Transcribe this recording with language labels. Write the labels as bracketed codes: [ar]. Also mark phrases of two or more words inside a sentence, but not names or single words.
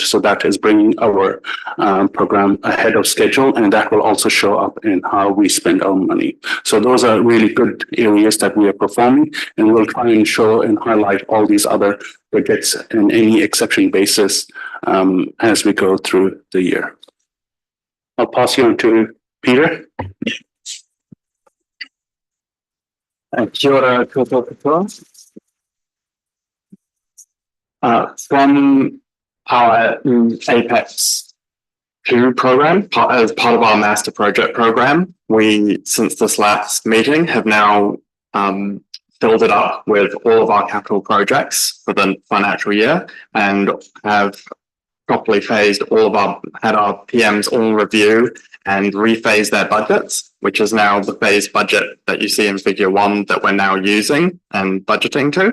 [en] So that is bringing our program ahead of schedule, and that will also show up in how we spend our money. So those are really good areas that we are performing, and we'll try and show and highlight all these other projects in any exception basis as we go through the year. I'll pass you on to Peter. [mi] Kia ora koutou. [en] From our Apex 2 program, as part of our master project program, we, since this last meeting, have now filled it up with all of our capital projects for the financial year, and have properly phased had our PMs all review and rephase their budgets, which is now the phased budget that you see in figure 1 that we're now using and budgeting to.